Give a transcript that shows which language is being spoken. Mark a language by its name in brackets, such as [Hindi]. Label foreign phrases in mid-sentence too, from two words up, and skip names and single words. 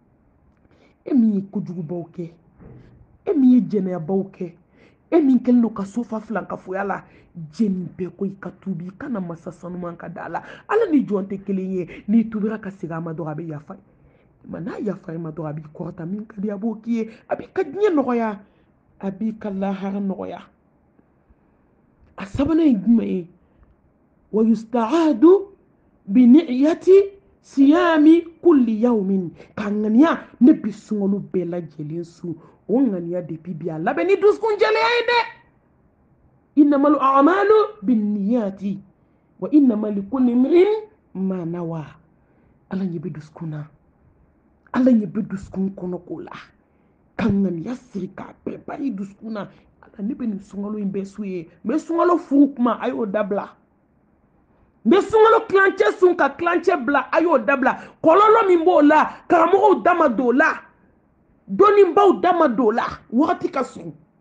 [Bambara] e min ye kojugubaw kɛ e min ye jɛnɛyabaw kɛ e min kɛlen don ka sofa filankafoya la jɛni bɛɛ ko i ka tubi i kana masa sanuman ka da la ala ni jɔn tɛ kelen ye n'i tubira ka segin a ma dɔrɔn a bɛ yafa ma n'a yafa i ma dɔrɔn a b'i kɔrɔta min ka di a b'o k'i ye a b'i ka diɲɛ nɔgɔya a b'i ka lahara nɔgɔya a sabanan ye jumɛn ye [Arabic] ويستعد بنية صيام كل يوم [Bambara] ka ŋaniya ne bi sunkalo bɛɛ lajɛlen su o ŋaniya depuis bi a labɛn ni dusukun jɛlenya ye dɛ [Arabic] إنما الأعمال بالنيات وإنما لكل امرئ ما نوى [Bambara] ala ɲɛ bɛ dusukun na ala ɲɛ bɛ dusukun kɔnɔ ko la ka ŋaniya siri k'a bɛɛ bari dusukun na ala ne bɛ nin sunkalo in bɛɛ su ye n bɛ sunkalo furu kuma a y'o dabila n bɛ sunkalo kilancɛ sun ka kilancɛ bila a y'o dabila kɔlɔlɔ min b'o la karamɔgɔw da ma don o la dɔnnibaw da ma don o la wagati ka sun